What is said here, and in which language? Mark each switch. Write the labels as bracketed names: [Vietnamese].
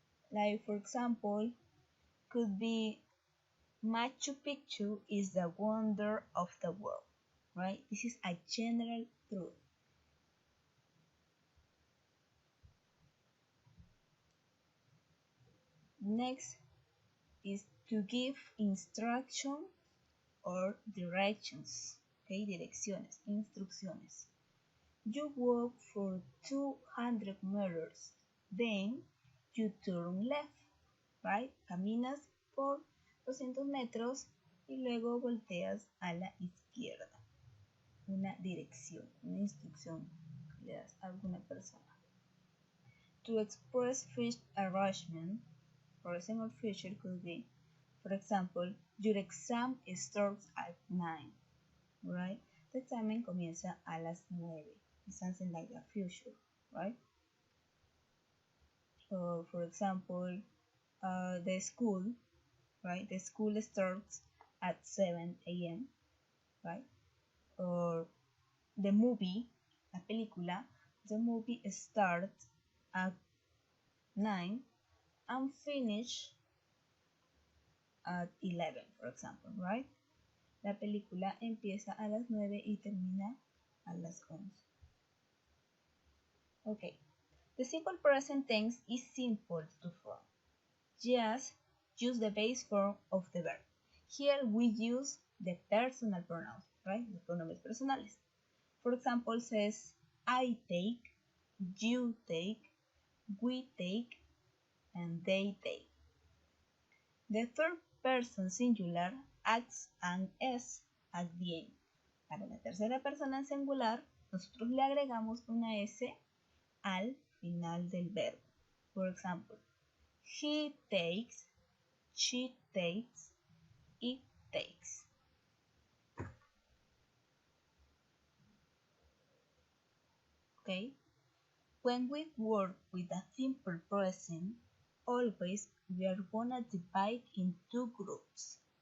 [English] Like for example, could be Machu Picchu is the wonder of the world, right? This is a general truth. Next is to give instruction or directions, okay? [Spanish] Direcciones, instrucciones. [English] You walk for 200 meters, then you turn left, right? [Spanish] Caminas por 200 metros y luego volteas a la izquierda. Una dirección, una instrucción que le das a alguna persona. [English] To express future arrangement, present or future could be, for example, your exam starts at 9, right? [Spanish] The examen comienza a las 9. [English] It's something like the future, right? Or for example, the school, right? The school starts at 7 a.m., right? Or the movie, la película, the movie starts at 9 and finish at 11, for example, right? [Spanish] La película empieza a las 9 y termina a las 11. [English] Okay, the simple present tense is simple to form. Just use the base form of the verb. Here we use the personal pronouns, right? [Spanish] Los pronombres personales. [English] For example, says I take, you take, we take, and they take. The third person singular adds an S at the end. [Spanish] Para la tercera persona en singular, nosotros le agregamos una S al final del verbo. [English] For example, he takes, she takes, it takes. Okay? When we work with a simple present, always we are gonna divide in two groups.